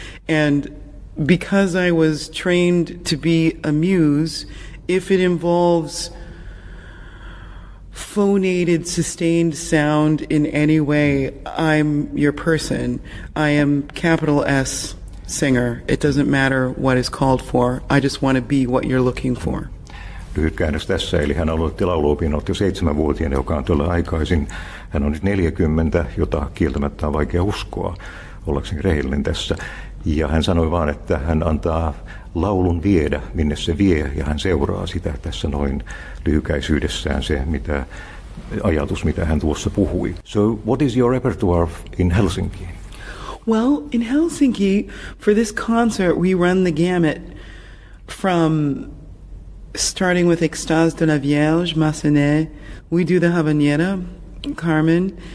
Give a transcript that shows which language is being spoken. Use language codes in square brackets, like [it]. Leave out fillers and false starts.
[en] And because I was trained to be a muse, if it involves phonated, sustained sound in any way, I'm your person. I am capital S singer. It doesn't matter what is called for. I just want to be what you're looking for. [fi] Lyhyt käännös tässä, eli hän aloitti lauluopinnot jo 7-vuotiaana, joka on todella aikaisin. Hän on nyt 40, jota kieltämättä on vaikea uskoa, ollakseni rehellinen tässä. Ja hän sanoi vaan, että hän antaa laulun viedä, minne se vie, ja hän seuraa sitä tässä noin lyhykäisyydessään se ajatus, mitä hän tuossa puhui. [en] So what is your repertoire in Helsinki? Well, in Helsinki, for this concert, we run the gamut from starting with Extase de la Vierge, Massenet. We do the Habanera, Carmen.